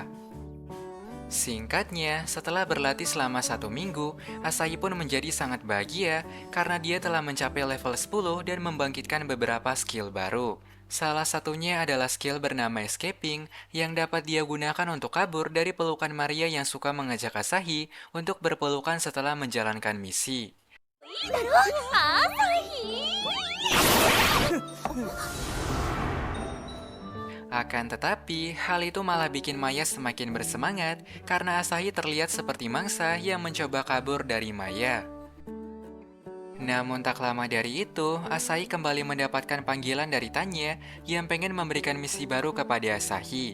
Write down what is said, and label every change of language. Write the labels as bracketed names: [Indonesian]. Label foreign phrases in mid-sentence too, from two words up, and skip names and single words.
[Indonesian] Singkatnya, setelah berlatih selama 1 minggu, Asahi pun menjadi sangat bahagia karena dia telah mencapai level 10 dan membangkitkan beberapa skill baru. Salah satunya adalah skill bernama Escaping yang dapat dia gunakan untuk kabur dari pelukan Maria yang suka mengajak Asahi untuk berpelukan setelah menjalankan misi. [Japanese] いいだろアサヒ [Indonesian] Akan tetapi, hal itu malah bikin Maya semakin bersemangat karena Asahi terlihat seperti mangsa yang mencoba kabur dari Maya. Namun tak lama dari itu, Asahi kembali mendapatkan panggilan dari Tanya yang pengen memberikan misi baru kepada Asahi.